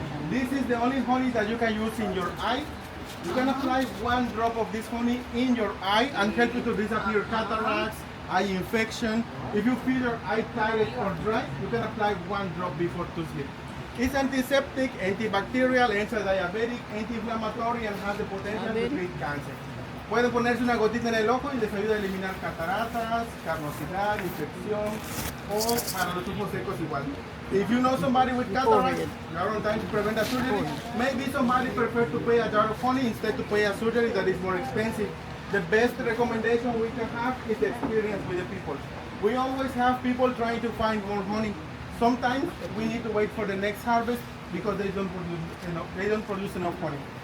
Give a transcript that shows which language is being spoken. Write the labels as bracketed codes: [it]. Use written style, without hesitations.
[en] This is the only honey that you can use in your eye. You can apply 1 drop of this honey in your eye and help you to disappear cataracts, eye infection. If you feel your eye tired or dry, you can apply 1 drop before to sleep. It's antiseptic, antibacterial, anti-diabetic, anti-inflammatory, and has the potential to treat cancer. [es] Pueden ponerse una gotita en el ojo y les ayuda a eliminar cataratas, carnosidad, infección, o para los ojos secos igual. [en] If you know somebody with cataracts, you are on time to prevent a surgery. Maybe somebody prefers to pay a jar of honey instead to pay a surgery that is more expensive. the best recommendation we can have is the experience with the people. We always have people trying to find more honey. Sometimes we need to wait for the next harvest because they don't produce enough honey.